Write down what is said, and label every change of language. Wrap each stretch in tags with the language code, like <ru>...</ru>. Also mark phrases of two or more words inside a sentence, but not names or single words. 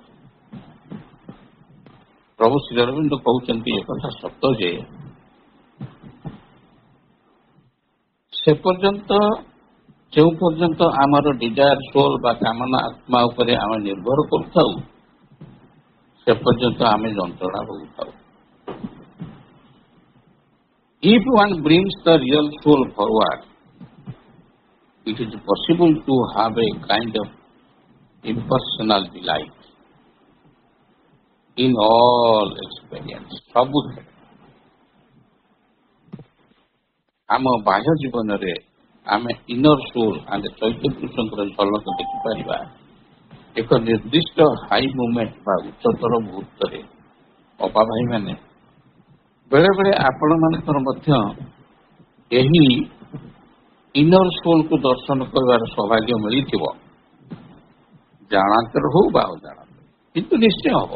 <or>ପ୍ରଭୁ ଶ୍ରୀ ଅରବିନ୍ଦ କହୁଛନ୍ତି ଏକଥା ସତ ଯେ ସେ ପର୍ଯ୍ୟନ୍ତ ଯେଉଁ ପର୍ଯ୍ୟନ୍ତ ଆମର</or> <en>desire soul</en> <or>ବା କାମନା ଆତ୍ମା ଉପରେ ଆମେ ନିର୍ଭର କରୁଥାଉ ସେ ପର୍ଯ୍ୟନ୍ତ ଆମେ ଯନ୍ତ୍ରଣା ଭୋଗୁଥାଉ।</or> <en>If one brings the real soul forward, it is possible to have a kind of impersonal delight in all experience.</en> <or>ସବୁଥିରେ ଆମ ବାହ୍ୟ ଜୀବନରେ ଆମେ</or> <en>inner soul</en> <or>ଆମେ ଚୈତ୍ୟ ପୁରୁଷଙ୍କର ଝଲକ ଦେଖିପାରିବା। ଏକ ନିର୍ଦ୍ଦିଷ୍ଟ</or> <en>high movement</en> <or>ବା ଉଚ୍ଚତର ମୁହୂର୍ତ୍ତରେ ଅପା ଭାଇମାନେ ବେଳେବେଳେ ଆପଣମାନଙ୍କର ମଧ୍ୟ ଏହି</or> <en>inner soulକୁ</en> <or>ଦର୍ଶନ କରିବାର ସୌଭାଗ୍ୟ ମିଳିଥିବ, ଜାଣାନ୍ତର ହଉ ବା ଅଜାଣତରେ, କିନ୍ତୁ ନିଶ୍ଚୟ ହବ।</or>